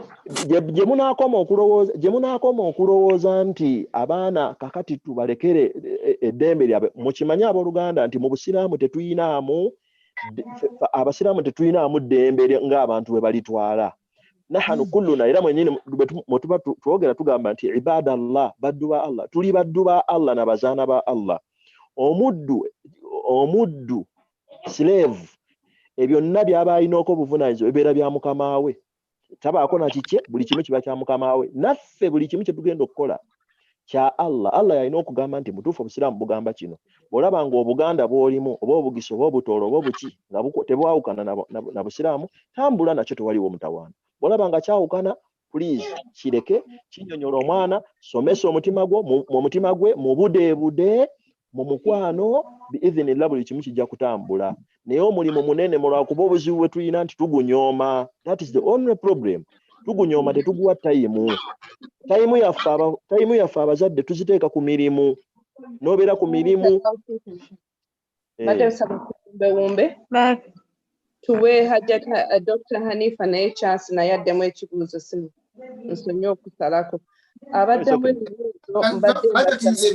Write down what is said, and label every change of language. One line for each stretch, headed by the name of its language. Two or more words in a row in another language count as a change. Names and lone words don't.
Ganda: gye munaakoma okulowooza nti abaana kakati tubalekere eddembe lyabwe. Mukimanye abooluganda nti mu busiraamu tetuyinaamu abasiraamu tetuyinaamu ddembe ng'abantu bwe balitwala.
Arabic: نحن كلنا,
Ganda: era mwenyini mwe tuba twogera tugamba nti ibadallah, baddu ba Allah, tuli baddu ba Allah na bazaana ba Allah. Omuddu slave, ebyo byonna by'aba alinaako obuvunaanyizibwa ebibeera bya mukama we. Tabaako na kikye, buli kimu kiba kya mukama we. Naffe buli kimu kye tugenda okukola kya Allah. Allah yalina okugamba nti mutuufu obusiraamu bugamba kino. Bw'olaba ng'Obuganda bw'olimu oba Obugisi oba Obutoolo oba Obuki nga tebwawukana na busiraamu, tambula nakyo tewaliwo mutawaana. Bw'olaba nga kyawukana, please kireke, kinnyonnyola omwana, somesa omutima gwe mu budeebude, mu mukwano, biidhinillah buli kimu kijja kutambula. Naye omulimu munene mulwakuba obuzibu bwe tulina nti tugunyooma.
English: That is the only problem.
Ganda: Tugunyooma tetuguwa tayimu. Tayimu yaffe abazadde tuziteeka ku mirimu. N'obeera ku mirimu. Wumbe tuwe hajjata Dr Hanifah naye chance naye addemu ekibuuzo simu nsonyi okusalako abaddemu ebibuuzo mbadde